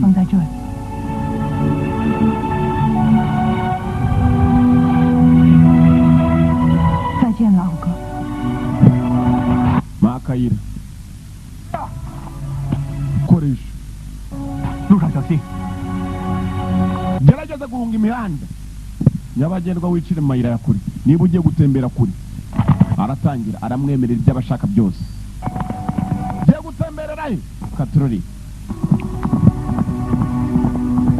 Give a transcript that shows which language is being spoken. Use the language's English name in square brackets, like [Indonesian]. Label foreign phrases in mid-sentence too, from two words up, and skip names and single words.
[Chinese] 放在这里。再见，老哥。 [Kinyarwanda] makayira koresha [Chinese] 路上小心。 [Kinyarwanda] gerageza guhunga imihanda nyabagendwa wicire mu mayira ya kure niba ugiye gutembera kure aratangira aramwemerera ibyo abashaka byose ugiye gutemberera he katurori